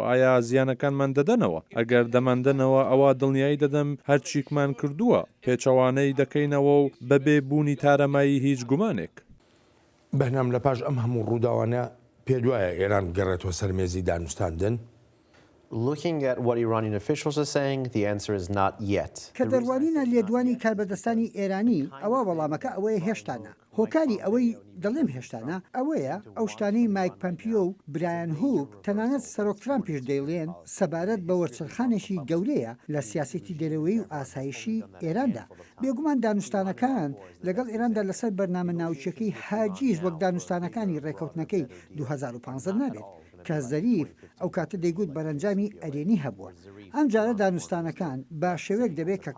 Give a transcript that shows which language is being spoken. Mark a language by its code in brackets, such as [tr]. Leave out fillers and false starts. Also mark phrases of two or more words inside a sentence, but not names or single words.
[ckb] ئایا زیانەکانمان دەدەنەوە؟ ئەگەر دەماندنەوە ئەوە دڵنیایی دەدەم هەرچیکمان کردووە پێچەوانەی دەکەینەوە و بەبێ بوونی تارەمایی هیچ گومانێک. بەنام لە پاش ئەم هەموو ڕووداوانە پێدوایە ئێران بگەڕێتەوە سەر مێزی دانوستاندن؟ [en] Looking at what Iranian officials are saying, the answer is not yet. [ckb] کە دەڕوانینە لێدوانی کاربەدەستانی ئێرانی ئەوە وەڵامەکە ئەوەیە هێشتانە هۆکاری ئەوەی دەڵێم هێشتانە ئەوەیە ئەو شتانەی مایک پەمپیۆ و برایان هوک تەنانەت سەرۆک ترامپیش دەیڵێن سەبارەت بە وەرچەرخانێکی گەورەیە لە سیاسەتی دەرەوەی و ئاسایشی ئێراندا بێگومان دانوستانەکان لەگەڵ ئێراندا لەسەر بەرنامە ناوچەکەی حاجیز وەک دانوستانەکانی ڕێکەوتنەکەی 2015 نابێت کە زەریف ئەو کاتە دەیگوت بەرەنجامی ئەرێنی هەبووە ئەم جارە دانوستانەکان با شێوەیەک دەبێت کە